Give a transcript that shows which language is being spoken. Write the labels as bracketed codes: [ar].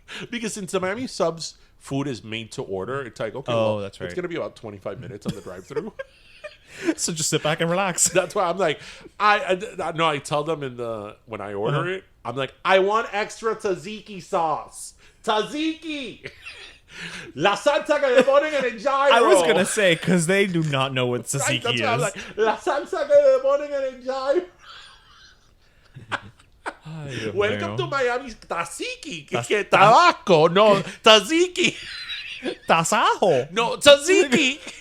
[en] Because since the Miami Subs food is made to order, it's like, okay, that's right. It's going to be about 25 minutes on the drive-thru. So just sit back and relax. That's why I'm like, I tell them when I order it, I'm like, I want extra tzatziki sauce. Tzatziki! [es] La salsa que le ponen en el gyro. [en] I was going to say, because they do not know what tzatziki Right, that's is. why I'm like, [es] la salsa que le ponen en el gyro. Ay, [en] Welcome to Miami tzatziki. [es] Que tabaco. [en] No, tzatziki. [es] Tasajo. [en] No, tzatziki.